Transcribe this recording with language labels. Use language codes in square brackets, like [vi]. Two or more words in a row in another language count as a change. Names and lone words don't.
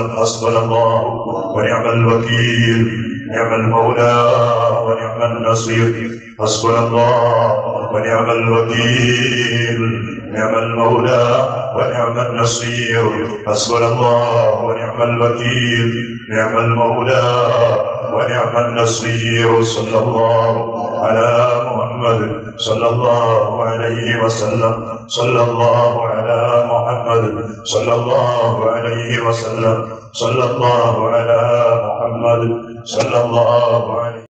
[ar] حسبنا الله ونعم الوكيل، نعم المولى ونعم النصير. حسبنا الله ونعم الوكيل، نعم المولى ونعم النصير. حسبنا الله ونعم الوكيل، نعم المولى ونعم النصير. صلى الله على محمد صلى الله عليه وسلم. صلى الله على محمد صلى الله عليه وسلم. صلى الله على محمد صلى الله عليه